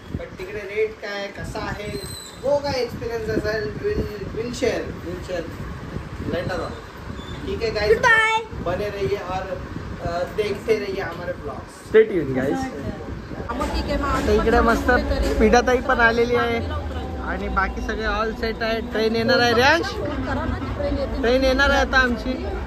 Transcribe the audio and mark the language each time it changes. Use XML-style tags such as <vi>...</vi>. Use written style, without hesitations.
<mr>पण तिकडे रेट काय, कसा आहे, वो काय एक्सपिरियंस असेल,</mr> <en>Will share later on.</en> <hi>ठीक है गाइस, बने रहिए और देखते रहिए हमारे ब्लॉग्स।</hi> <en>Stay tune guys.</en> <mr>इकडे मस्त पिठाताई पण आलेली आहे आणि बाकी सगळे ऑल सेट आहे। ट्रेन येणार आहे रेंज, ट्रेन येणार आहे आता आमची।</mr>